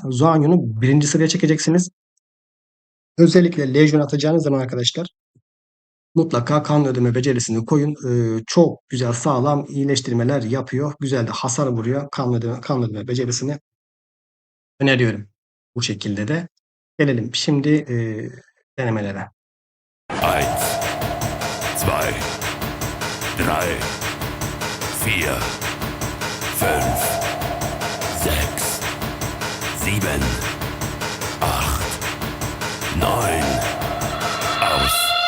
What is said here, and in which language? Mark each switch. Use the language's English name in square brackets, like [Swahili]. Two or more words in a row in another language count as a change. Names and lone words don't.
[Turkish] Zuanyun'u birinci sıraya çekeceksiniz. Özellikle Legion atacağınız zaman arkadaşlar mutlaka kan ödeme becerisini koyun. Çok güzel sağlam iyileştirmeler yapıyor. Güzel de hasar vuruyor. Kan ödeme becerisini öneriyorum. Bu şekilde de. Gelelim şimdi denemelere. [German] Eins, zwei, drei, vier, fünf, sechs, sieben, acht, neun, aus.